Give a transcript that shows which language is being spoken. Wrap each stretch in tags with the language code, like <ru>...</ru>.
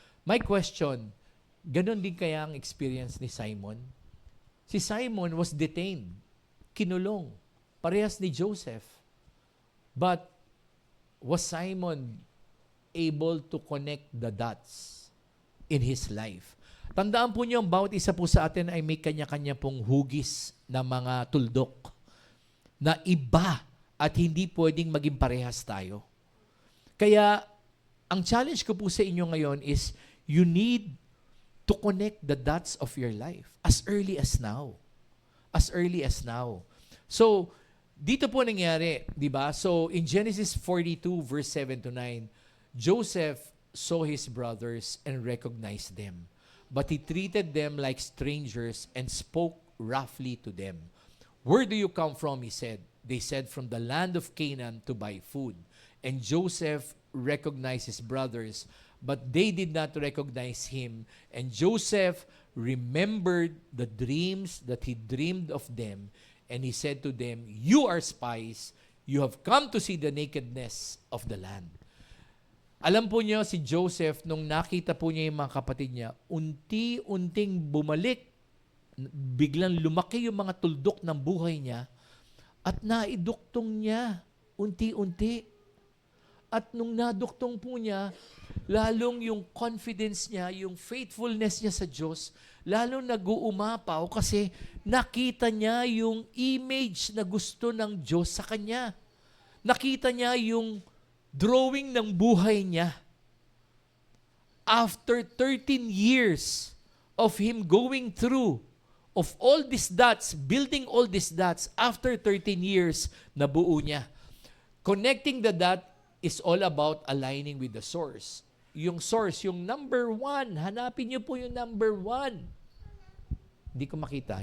<en>My question,</en> <tl>ganon din kaya ang experience ni Simon? Si Simon</tl> <en>was detained,</en> <tl>kinulong, parehas ni Joseph.</tl> <en>But was Simon able to connect the dots in his life?</en> <tl>Tandaan po niyo, ang bawat isa po sa atin ay may kanya-kanya pong hugis na mga tuldok na iba at hindi pwedeng maging parehas tayo. Kaya, ang challenge ko po sa inyo ngayon</tl> <en>is you need to connect the dots of your life as early as now. As early as now.</en> <tl>So, dito po nangyari, di ba?</tl> <en>So, in Genesis 42, verse 7 to 9, Joseph saw his brothers and recognized them. But he treated them like strangers and spoke roughly to them. Where do you come from, he said. They said, from the land of Canaan to buy food. And Joseph recognized his brothers, but they did not recognize him. And Joseph remembered the dreams that he dreamed of them. And he said to them, you are spies. You have come to see the nakedness of the land.</en> <tl>Alam po niyo, si Joseph, nung nakita po niya yung mga kapatid niya, unti-unting bumalik, biglang lumaki yung mga tuldok ng buhay niya, at naiduktong niya, unti-unti. At nung naduktong po niya, lalong yung confidence niya, yung faithfulness niya sa Diyos, lalong nag-uumapaw kasi nakita niya yung image na gusto ng Diyos sa kanya. Nakita niya yung drawing ng buhay niya.</tl> <en>after 13 years of him going through of all these dots, building all these dots, after 13 years,</en> <tl>nabuo niya.</tl> <en>Connecting the dot is all about aligning with the source.</en> <tl>Yung source, yung number one, hanapin niyo po yung number one. Hindi ko makita.</tl>